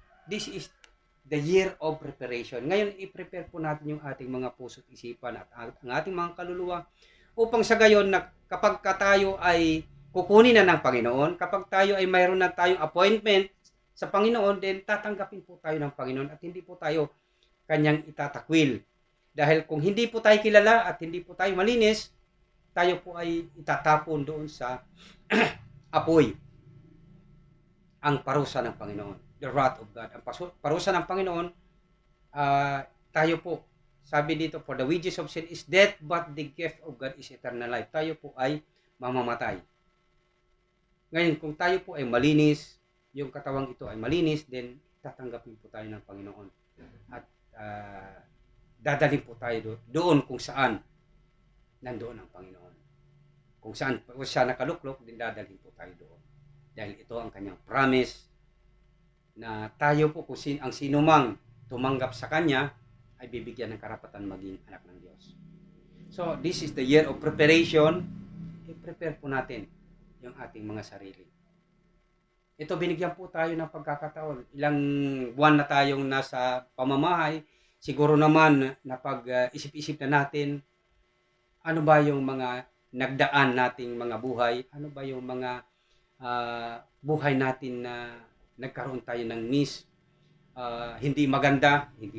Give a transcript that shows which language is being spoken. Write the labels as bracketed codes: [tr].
[en] This is the year of preparation. [tl] Ngayon, i-prepare po natin yung ating mga puso't isipan at ang ating mga kaluluwa upang sa gayon na kapag tayo ay kukunin na ng Panginoon, kapag tayo ay mayroon na tayong appointment sa Panginoon, then tatanggapin po tayo ng Panginoon at hindi po tayo kanyang itatakwil. Dahil kung hindi po tayo kilala at hindi po tayo malinis, tayo po ay itatapon doon sa apoy. Ang parusa ng Panginoon, [en] the wrath of God. [tl] Ang parusa ng Panginoon, tayo po, sabi dito, [en] for the wages of sin is death, but the gift of God is eternal life. [tl] Tayo po ay mamamatay. Ngayon, kung tayo po ay malinis, yung katawang ito ay malinis, then tatanggapin po tayo ng Panginoon. At dadalhin po tayo doon kung saan nandoon ang Panginoon. Kung saan siya nakaluklok, din dadalhin po tayo doon. Dahil ito ang kanyang promise na tayo po kung ang sino mang tumanggap sa kanya ay bibigyan ng karapatan maging anak ng Diyos. [en] So, this is the year of preparation. [tl] I-prepare po natin yung ating mga sarili. Ito, binigyan po tayo ng pagkakataon. Ilang buwan na tayong nasa pamamahay. Siguro naman na pag-isip-isip na natin, ano ba yung mga nagdaan nating mga buhay? Ano ba yung mga buhay natin na nagkaroon tayo ng miss? Hindi maganda.